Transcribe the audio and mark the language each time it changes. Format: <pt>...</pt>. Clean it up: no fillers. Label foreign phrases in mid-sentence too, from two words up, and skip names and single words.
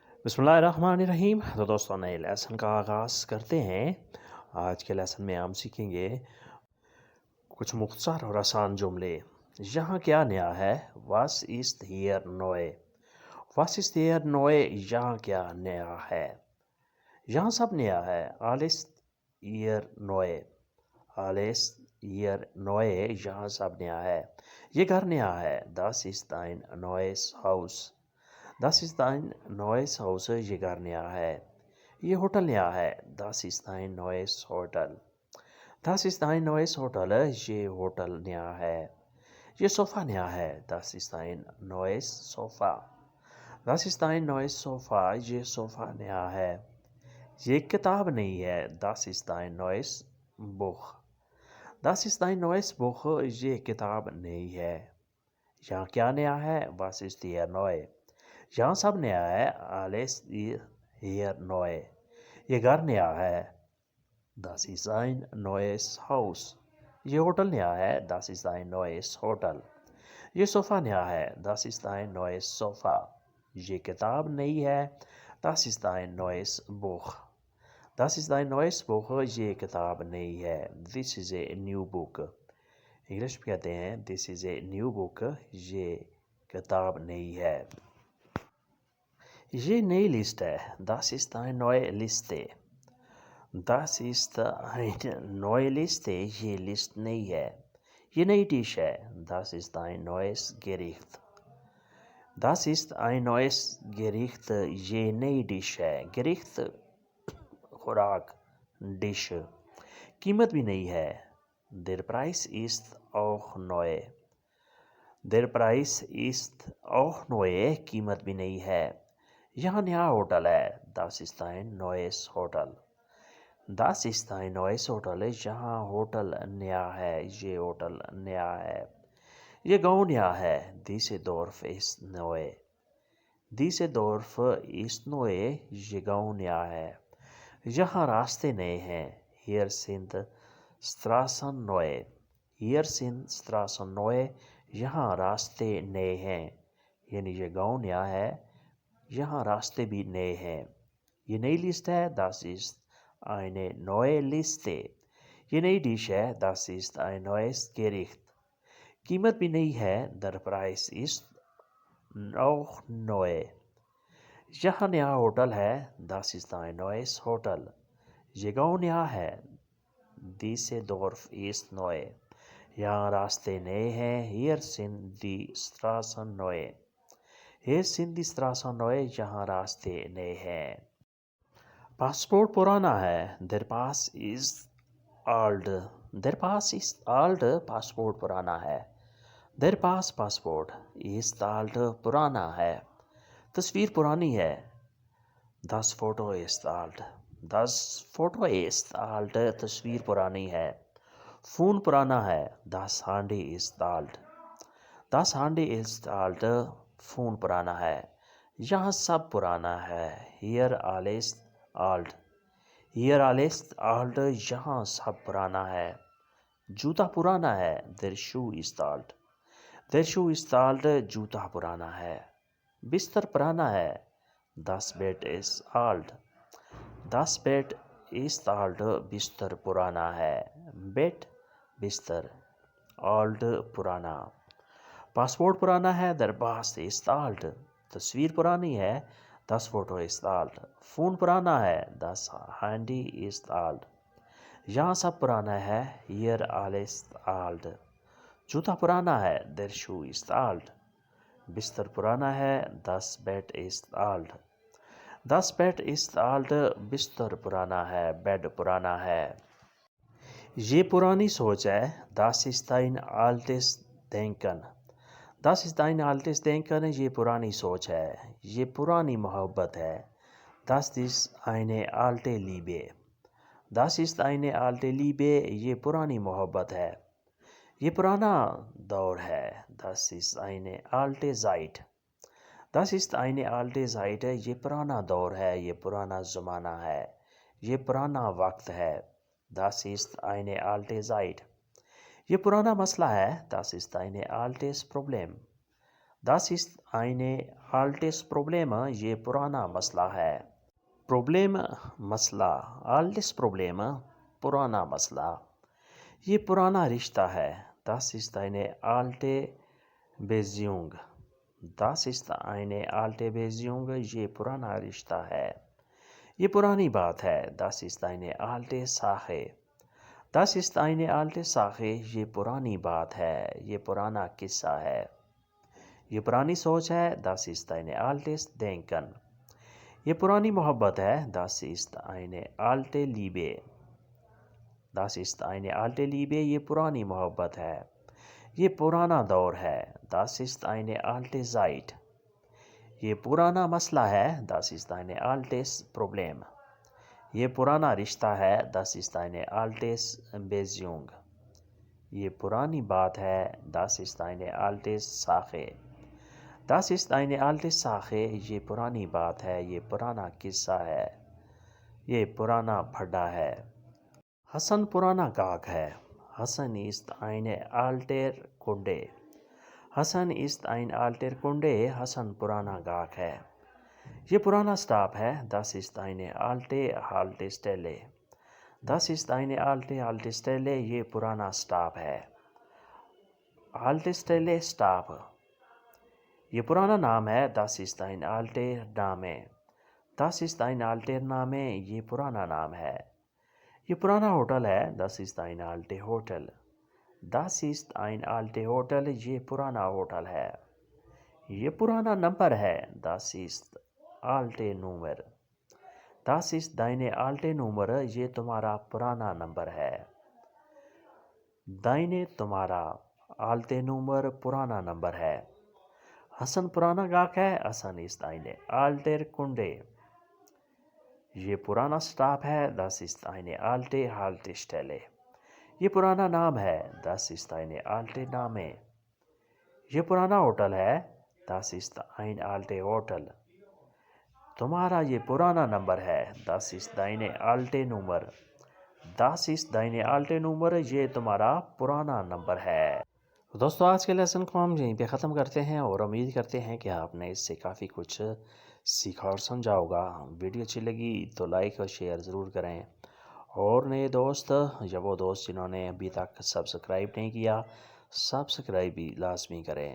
<ur>بسم اللہ الرحمن الرحیم۔ تو دوستو، نئے لیسن کا آغاز کرتے ہیں. آج کے لیسن میں ہم سیکھیں گے کچھ مختصر اور آسان جملے. یہاں کیا نیا ہے?</ur> <de>Was ist hier neu? Was ist hier neu?</de> <ur>یہاں کیا نیا ہے? یہاں سب نیا ہے.</ur> <de>Alles hier neu. Alles hier neu.</de> <ur>یہاں سب نیا ہے. یہ گھر نیا ہے.</ur> <de>Das ist ein neues Haus. Das ist ein neues Haus.</de> <ur>یہ گھر نیا ہے. یہ ہوٹل نیا ہے.</ur> <de>Das ist ein neues Hotel. Das ist ein neues Hotel.</de> <ur>یہ ہوٹل نیا ہے. یہ صوفہ نیا ہے.</ur> <de>Das ist ein neues Sofa. Das ist ein neues Sofa.</de> <ur>یہ صوفہ نیا ہے. یہ کتاب نہیں ہے.</ur> <de>Das ist ein neues Buch. Das ist ein neues Buch.</de> <ur>یہ کتاب نہیں ہے. یہاں کیا نیا ہے?</ur> <de>Was ist hier neu?</de> <ur>یہاں سب نیا ہے.</ur> <de>Alles hier neu.</de> <ur>یہ گھر نیا ہے.</ur> <de>Das ist ein neues Haus.</de> <ur>یہ ہوٹل نیا ہے.</ur> <de>Das ist ein neues Hotel.</de> <ur>یہ صوفہ نیا ہے.</ur> <de>Das ist ein neues Sofa.</de> <ur>یہ کتاب نئی ہے.</ur> <de>Das ist ein neues Buch. Das ist ein neues Buch.</de> <ur>یہ کتاب نئی ہے.</ur> <en>This is a new book.</en> <ur>انگلش میں کہتے ہیں</ur> <en>This is a new book.</en> <ur>یہ کتاب نئی ہے۔ یہ نئی لسٹ ہے.</ur> <de>Das ist eine neue Liste. Das ist eine neue Liste.</de> <ur>یہ لسٹ نئی ہے۔ یہ نئی ڈش ہے.</ur> <de>Das ist ein neues Gericht. Das ist ein neues Gericht.</de> <ur>یہ نئی ڈش ہے۔ Gericht خوراک، ڈش. قیمت بھی نئی ہے.</ur> <de>Der Preis ist auch neu. Der Preis ist auch neu.</de> <ur>قیمت بھی نئی ہے۔ یہاں نیا ہوٹل ہے.</ur> <de>Das ist ein neues Hotel. Das ist ein neues Hotel.</de> <ur>یہاں ہوٹل نیا ہے۔ یہ ہوٹل نیا ہے. یہ گاؤں نیا ہے.</ur> <de>Diese Dorf ist neu. Diese Dorf ist neu.</de> <ur>یہ گاؤں نیا ہے. یہاں راستے نئے ہیں.</ur> <de>Hier sind Straßen neu. Hier sind Straßen neu.</de> <ur>یہاں راستے نئے ہیں. یعنی یہ گاؤں نیا ہے۔ یہاں راستے بھی نئے ہیں. یہ نئی لسٹ ہے.</ur> <de>Das ist eine neue Liste.</de> <ur>یہ نئی ڈش ہے.</ur> <de>Das ist ein neues Gericht.</de> <ur>قیمت بھی نئی ہے.</ur> <de>Der Preis ist auch neu.</de> <ur>یہاں نیا ہوٹل ہے.</ur> <de>Das ist ein neues Hotel.</de> <ur>یہ گاؤں نیا ہے.</ur> <de>Diese Dorf ist neu.</de> <ur>یہاں راستے نئے ہیں.</ur> <de>Hier sind die Straßen neu. Hier sind die Straßen neu.</de> <ur>یہاں راستے نئے ہیں۔ پاسپورٹ پرانا ہے.</ur> <de>Der Pass ist alt. Der Pass ist alt.</de> <ur>پاسپورٹ پرانا ہے.</ur> <de>Der Pass पासपोर्ट ist alt.</de> <ur>پرانا ہے. تصویر پرانی ہے.</ur> <de>Das Foto ist alt. Das Foto ist alt.</de> <ur>تصویر پرانی ہے. فون پرانا ہے.</ur> <de>Das Handy ist alt. Das Handy ist alt.</de> <ur>فون پرانا ہے. یہاں سب پرانا ہے.</ur> <de>Hier alles alt. Hier alles alt.</de> <ur>یہاں سب پرانا ہے. جوتا پرانا ہے.</ur> <de>Der Schuh ist alt. Der Schuh ist alt.</de> <ur>جوتا پرانا ہے. بستر پرانا ہے.</ur> <de>Das Bett ist alt. Das Bett ist alt.</de> <ur>بستر پرانا ہے. Bett بستر، alt پرانا. پاسپورٹ پرانا ہے.</ur> <de>Der Pass ist alt.</de> <ur>تصویر پرانی ہے.</ur> <de>Das Foto ist alt.</de> <ur>فون پرانا ہے.</ur> <de>Das Handy ist alt.</de> <ur>یہاں سب پرانا ہے.</ur> <de>Hier alles alt.</de> <ur>جوتا پرانا ہے.</ur> <de>Der Schuh ist alt.</de> <ur>بستر پرانا ہے.</ur> <de>Das Bett ist alt. Das Bett ist alt.</de> <ur>بستر پرانا ہے. بیڈ پرانا ہے۔ یہ پرانی سوچ ہے.</ur> <de>Das ist ein altes Denken. Das ist ein altes Denken.</de> <ur>یہ پرانی سوچ ہے۔ یہ پرانی محبت ہے.</ur> <de>Das ist eine alte Liebe. Das ist eine alte Liebe.</de> <ur>یہ پرانی محبت ہے۔ یہ پرانا دور ہے.</ur> <de>Das ist eine alte Zeit. Das ist eine alte Zeit.</de> <ur>یہ پرانا دور ہے۔ یہ پرانا زمانہ ہے۔ یہ پرانا وقت ہے.</ur> <de>Das ist eine alte Zeit.</de> <ur>یہ پرانا مسئلہ ہے.</ur> <de>Das ist ein altes Problem. Das ist eine altes Problem.</de> <ur>یہ پرانا مسئلہ ہے. Problem مسئلہ.</ur> <de>Altes Problem</de> <ur>پرانا مسئلہ. یہ پرانا رشتہ ہے.</ur> <de>Das ist eine alte Beziehung. Das ist eine alte Beziehung.</de> <ur>یہ پرانا رشتہ ہے. یہ پرانی بات ہے.</ur> <de>Das ist eine alte Sache. Das ist eine alte Sache.</de> <ur>یہ پرانی بات ہے. یہ پرانا قصہ ہے. یہ پرانی سوچ ہے.</ur> <de>Das ist eine altes Denken.</de> <ur>یہ پرانی محبت ہے.</ur> <de>Das ist eine alte Liebe. Das ist eine alte Liebe.</de> <ur>یہ پرانی محبت ہے. یہ پرانا دور ہے.</ur> <de>Das ist eine alte Zeit.</de> <ur>یہ پرانا مسئلہ ہے.</ur> <de>Das ist eine altes Problem.</de> <ur>یہ پرانا رشتہ ہے.</ur> <de>Das ist eine altes Beziehung.</de> <ur>یہ پرانی بات ہے.</ur> <de>Das ist eine alte Sache. Das ist eine alte Sache.</de> <ur>یہ پرانی بات ہے. یہ پرانا قصہ ہے. یہ پرانا پھڈا ہے. حسن پرانا گاہک ہے.</ur> <de>Hassan ist eine alter Kunde. Hassan ist ein alter Kunde.</de> <ur>حسن پرانا گاہک ہے. یہ پرانا سٹاپ ہے.</ur> <de>Das ist eine alte Haltestelle. Das ist eine alte Haltestelle.</de> <ur>یہ پرانا سٹاپ ہے. Haltestelle سٹاپ. یہ پرانا نام ہے.</ur> <de>Das ist ein alter Name. Das ist ein alter Name.</de> <ur>یہ پرانا نام ہے. یہ پرانا ہوٹل ہے.</ur> <de>Das ist ein alte Hotel. Das ist ein alte Hotel.</de> <ur>یہ پرانا ہوٹل ہے. یہ پرانا نمبر ہے.</ur> <de>Das ist alte Nummer. Das ist deine alte Nummer.</de> <ur>یہ تمہارا پرانا نمبر ہے. Deine تمہارا.</ur> <de>alte Nummer</de> <ur>پرانا نمبر ہے. حسن پرانا گاہک ہے.</ur> <de>Hassan ist eine alter Kunde.</de> <ur>یہ پرانا سٹاپ ہے.</ur> <de>Das ist eine alte Haltestelle.</de> <ur>یہ پرانا نام ہے.</ur> <de>Das ist eine alte Name.</de> <ur>یہ پرانا ہوٹل ہے.</ur> <de>Das ist ein alte Hotel.</de> <ur>تمہارا یہ پرانا نمبر ہے.</ur> <de>Das ist deine alte Nummer. Das ist deine alte Nummer.</de> <ur>یہ تمہارا پرانا نمبر ہے. دوستو آج کے لیسن کو ہم یہیں پہ ختم کرتے ہیں اور امید کرتے ہیں کہ آپ نے اس سے کافی کچھ سیکھا اور سمجھا ہوگا. ویڈیو اچھی لگی تو لائک اور شیئر ضرور کریں. اور نئے دوست یا وہ دوست جنہوں نے ابھی تک سبسکرائب نہیں کیا سبسکرائب بھی لازمی کریں.</ur>